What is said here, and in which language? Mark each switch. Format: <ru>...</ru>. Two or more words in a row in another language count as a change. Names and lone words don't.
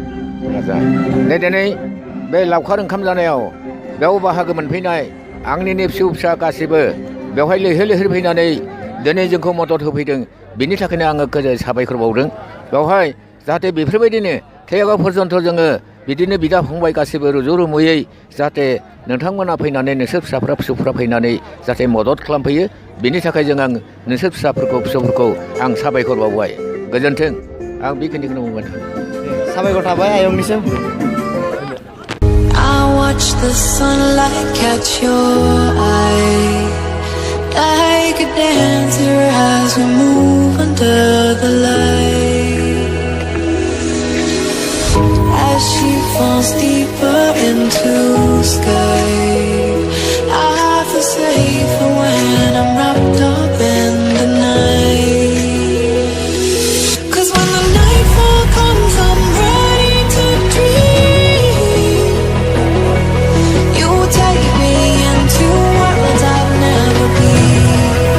<brx>आदसा दिनै बे लावखार ओंखाम जानायाव बेयाव बाहागो मोनफैनाय आंनिनो फिसौ फिसा गासैबो बेवहाय लैहोर लैहोर फैनानै दिनै जोंखौ मदद होफैदों बिनि थाखायनो आङो साबायखर बावदों बेवहाय जाहाथे बेफोरबायदिनो थैयागौ पर्यन्त जोङो बिदिनो बिदा फंबाय गासैबो रुजु रुमुयै जाहाथे नोंथांमोना फैनानै नोंसोर फिसाफ्रा फिसौफ्रा फैनानै जाहाथे मदद खालामफैयो बिनि थाखाय जों आं नोंसोर फिसौफोरखौ आं साबायखर बावबाय गोजोन्थों आं बेखिनिखौनो बुंबाय साबायखर थाबाय आयंनिसिम</brx> <en>I watch the sunlight catch your eye like a dancer as we move under the light as she falls deeper into sky I feel safer when I'm wrapped up in the night 'cause when the nightfall comes I'm ready to dream you take me into worlds I've never been</en>